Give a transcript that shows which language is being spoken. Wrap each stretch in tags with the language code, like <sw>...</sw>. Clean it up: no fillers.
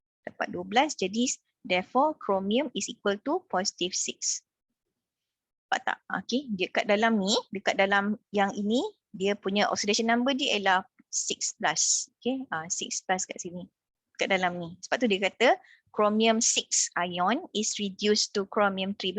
<ms>Dapat 12, jadi</ms> <en>therefore chromium is equal to positive 6.</en> <ms>Nampak tak? Okay, dekat dalam ni, dekat dalam yang ini, dia punya oxidation number dia ialah 6+. Okay, 6+ kat sini. Dekat dalam ni. Sebab tu dia kata</ms> <en>chromium 6 ion is reduced to chromium 3.</en>